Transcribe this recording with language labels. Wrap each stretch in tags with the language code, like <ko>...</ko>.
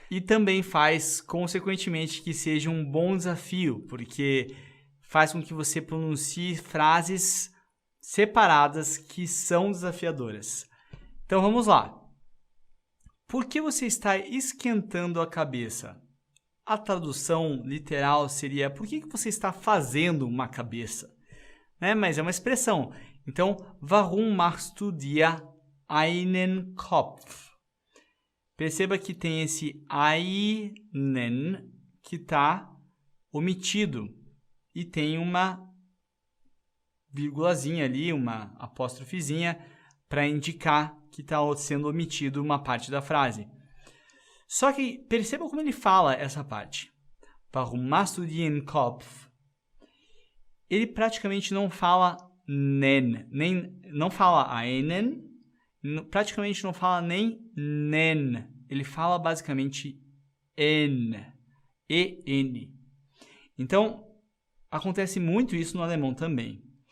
<pt>E também faz, consequentemente, que seja um bom desafio, porque faz com que você pronuncie frases separadas que são desafiadoras. Então vamos lá. Por que você está esquentando a cabeça? A tradução literal seria, por que você está fazendo uma cabeça? Mas é uma expressão. Então,</pt> <de>warum machst du dir einen Kopf?</de> <pt>Perceba que tem esse einen que está omitido e tem uma vírgulazinha ali, uma apóstrofezinha para indicar que está sendo omitido uma parte da frase. Só que perceba como ele fala essa parte.</pt> <de>Warum machst du dir einen Kopf?</de> <pt>Ele praticamente não fala não fala einen, praticamente não fala nem nen. Ele fala basicamente en, en. Então, acontece muito isso no alemão também.</pt>